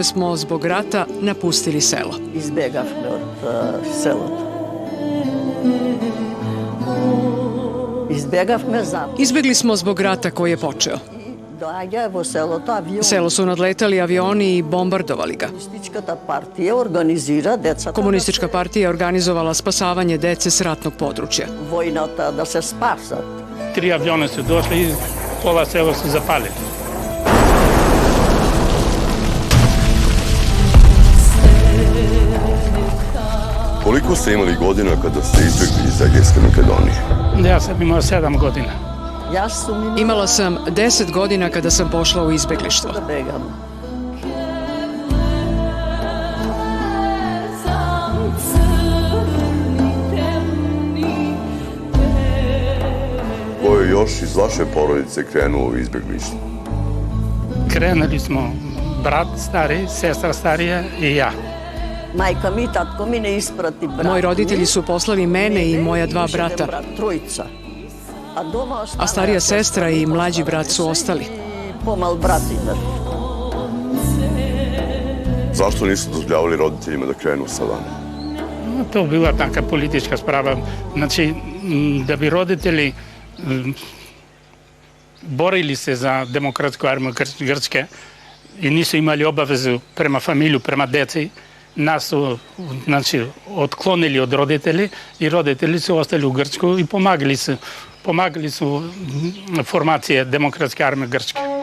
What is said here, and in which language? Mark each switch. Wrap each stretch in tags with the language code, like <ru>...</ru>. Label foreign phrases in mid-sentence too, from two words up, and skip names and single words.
<sr>smo zbog rata napustili selo.</sr> <mk>избегавме од селото. Избегавме за</mk> <sr>Izbjegli smo zbog rata koji je počeo.</sr> <mk>доаѓа во селото авион.</mk> <sr>Selo su nadletali avioni i bombardovali ga.</sr> <mk>Комунистичката партија организира децата.</mk> <sr>Komunistička partija je organizovala spasavanje dece s ratnog područja.</sr> <mk>Војната да се спасат.</mk> <sr>3 aviona su došli i pola sela su zapalili. Koliko ste imali godina kada ste izbjegli iz Egejske Makedonije? Ja sam imao 7 godina.</sr> <mk>Јас сум</mk> <sr>Imala sam 10 godina kada sam pošla u izbjeglištvo.</sr> <mk>да бегам.</mk> <sr>Ko je još iz vaše porodice krenuo u izbjeglištvo? Krenuli smo brat stari, sestra starija i ja.</sr> <mk>Мајка ми и татко ми не испрати брат.</mk> <sr>Moji roditelji su poslali mene i moja 2</sr> <mk>Уште еден</mk> <sr>brata,</sr> <mk>брат, тројца. А дома</mk> <sr>a starija sestra i mlađi brat su ostali.</sr> <mk>Помал брат имав.</mk> <sr>Zašto nisu dozvoljavali roditeljima da krenu sa vama? To bila taka politička sprava. Znači, da bi roditelji borili se za demokratsku armiju Grčke i nisu imali obavezu prema familiju, prema deci, nas su otklonili od roditelji i roditelji su ostali u Grčku i pomagali su formacije demokratske armije Grčke.</sr>